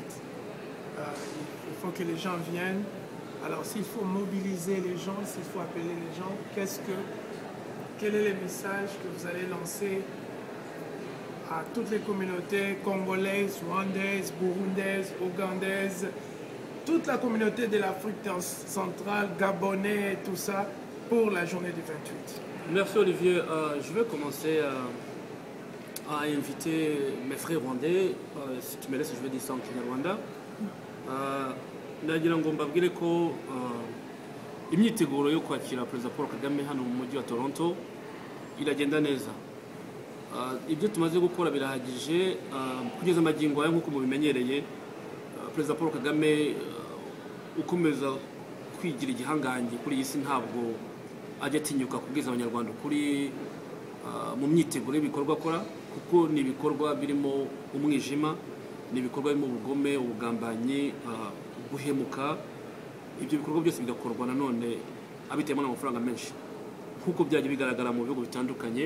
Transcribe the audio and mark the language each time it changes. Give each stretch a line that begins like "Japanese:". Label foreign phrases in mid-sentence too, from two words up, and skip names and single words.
French: Il faut que les gens viennent. Alors, s'il faut mobiliser les gens, s'il faut appeler les gens, quel est le message que vous allez lancer à toutes les communautés congolaises, rwandaises, burundaises, ougandaises, toute la communauté de l'Afrique centrale, gabonais et tout ça, pour la journée du 28? Merci Olivier. Je vais commencer à inviter mes frères rwandais. Si tu me laisses, je vais dire ça en Kinyarwanda.
Kinyarwanda: Nagira ngo mbabwire ko imyiteguro yo kwakira Perezida Paul Kagame hano mu mujyi wa Toronto iragenda neza. Ibyo tumaze gukora birahagije kugeza amagingo aya nk'uko mubimenyereye. Perezida Paul Kagame ukomeza kwigira igihangange kuri iyi si ntabwo ajya atinyuka kubwiza abanyarwanda ukuri mu myiteguro y'ibikorwa akora, kuko ni ibikorwa birimo umwijima, ni ibikorwa birimo ubugome, ubugambanyi, guhemuka, ibyo bikorwa byose bigakorwa nanone abiteyemo n'amafaranga menshi nk'uko byagiye bigaragara mu bihugu bitandukanye.